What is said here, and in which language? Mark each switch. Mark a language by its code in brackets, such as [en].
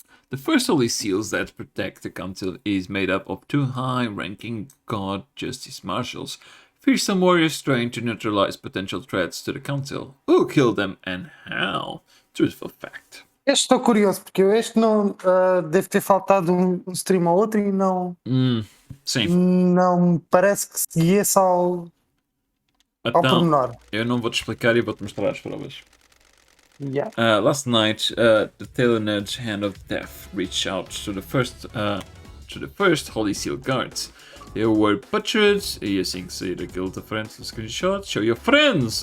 [en] The first holy seals that protect the council is made up of 2 high-ranking God Justice Marshals, fearsome warriors trying to neutralize potential threats to the council. Who killed them and how? Truthful fact. [pt] Este estou curioso, porque este não deve ter faltado um stream ou outro e não... Sim. Não me parece que seguisse ao pormenor. Eu não vou-te explicar e vou-te mostrar as provas. [en] Yeah. Last night, the tailor-edge hand of death reached out to the first Holy Seal guards. They were butchered, [pt] e assim que sair aquilo da frente do screenshot, [en] show your friends!